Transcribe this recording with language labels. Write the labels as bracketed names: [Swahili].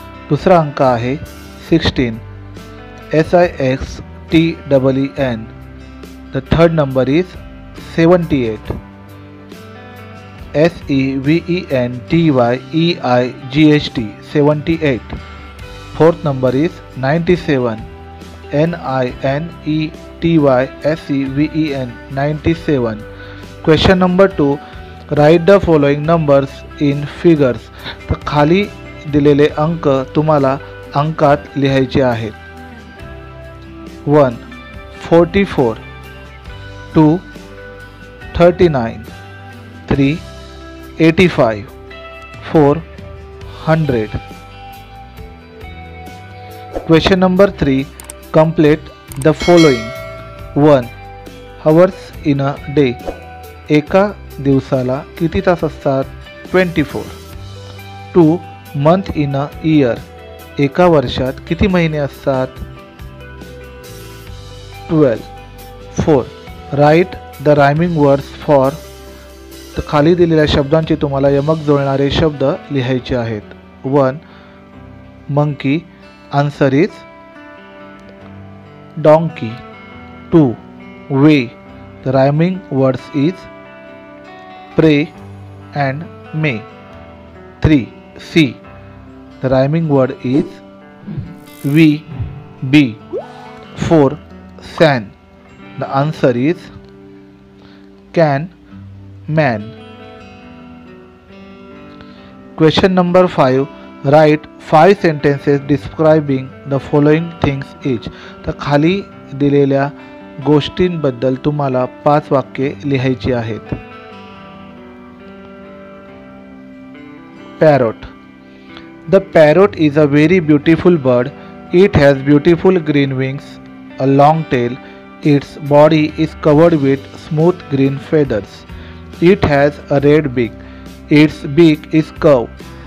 [Marathi] दूसरा अंक आहे 16, SIXTEEN। [English] The third number is 78, SEVENTYEIGHT 78। Fourth number is 97, NINETYSEVEN 97। Question number 2, write the following numbers in figures. [Marathi] तर खाली दिलेले अंक तुम्हाला अंकात लिहायचे आहेत। 1, 44, 2, 39, 3, 85, 4, 100। [English] Question number 3, complete the following. 1, hours in a day. [Marathi] एका दिवसाला किती तास असतात? [English] 24। 2, month in a year. [Marathi] एका वर्षात किती महिने असतात? 12। [English] 4, write the rhyming words for. [Marathi] तर खाली दिलेल्या शब्दांचे तुम्हाला यमक जुळणारे शब्द लिहायचे आहेत। [English] 1, monkey, answer is donkey. 2, way, the rhyming words is pray and may। 3, see, the rhyming word is we, be। 4, san, the answer is can, man। Question number 5, write 5 sentences describing the following things each। [Marathi] तर खाली दिलेल्या गोष्टींबद्दल तुम्हाला 5 वाक्ये लिहायची आहेत। [English] Parrot. The parrot is a very beautiful bird. It has beautiful green wings, a long tail. Its body is covered with smooth green feathers. It has a red beak. Its beak is curved.